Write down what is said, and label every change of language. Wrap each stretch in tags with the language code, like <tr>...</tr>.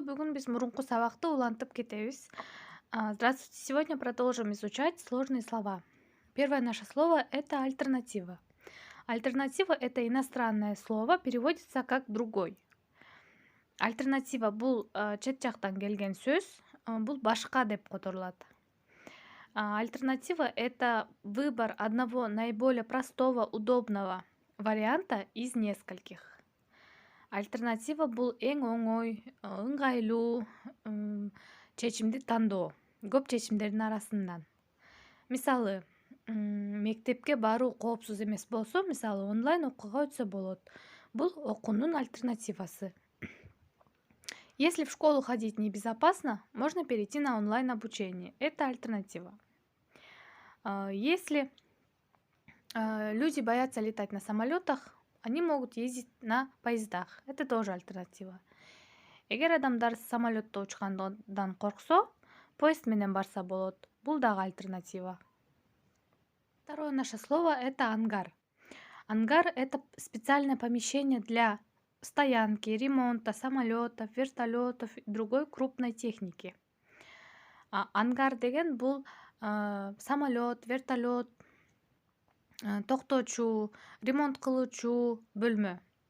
<ky>Бүгүн биз мурунку сабакты улантып кетебиз.</ky> <ru>Здравствуйте. Сегодня продолжим изучать сложные слова. Первое наше слово — это альтернатива. Альтернатива — это иностранное слово, переводится как «другой».</ru> <ky>Альтернатива — бул чет жактан келген сөз, бул башка деп которулат.</ky> <ru>Альтернатива — это выбор одного наиболее простого, удобного варианта из нескольких.</ru> <ky>Альтернатива бул эң оңой, ыңгайлуу чечимди тандоо көп чечимдердин арасынан. Мисалы, мектепке баруу коопсуз эмес болсо, мисалы, онлайн окууга өтсө болот. Бул окуунун альтернативасы.</ky> <ru>Если в школу ходить небезопасно, можно перейти на онлайн обучение. Это альтернатива. Если люди боятся летать на самолетах, они могут ездить на поездах. Это тоже альтернатива.</ru> <ky>Эгер адамдар самолетто учкандан корксо, поезд менен барса болот. Бул дагы альтернатива.</ky> <ru>Второе наше слово — это ангар. Ангар — это специальное помещение для стоянки, ремонта самолетов, вертолетов и другой крупной техники.</ru> <ky>Ангар деген бул самолет, вертолет, токтоочу, ремонт кылуучу бөлмө.</ky>